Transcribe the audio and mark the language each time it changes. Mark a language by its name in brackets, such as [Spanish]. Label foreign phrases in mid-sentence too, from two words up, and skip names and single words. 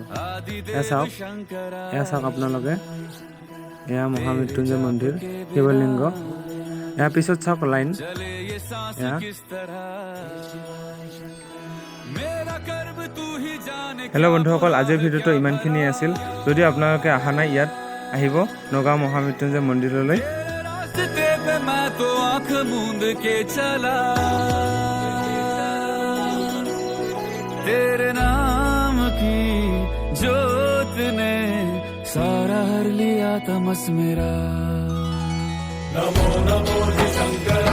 [Assamese] এয়া চাওক আপোনালোকে। এয়া মহামৃত্যুঞ্জয় মন্দিৰ, শিৱলিংগ। ইয়াৰ পিছত চাওক লাইন। এয়া হেল্ল' বন্ধুসকল, আজিৰ ভিডিঅ'টো ইমানখিনিয়ে আছিল। যদি আপোনালোকে অহা নাই, ইয়াত আহিব নগাঁও মহামৃত্যুঞ্জয় মন্দিৰলৈ। [Hindi] तेरे नाम की जोत ने सारा हर लिया तमस मेरा। नमो नमो शंकर।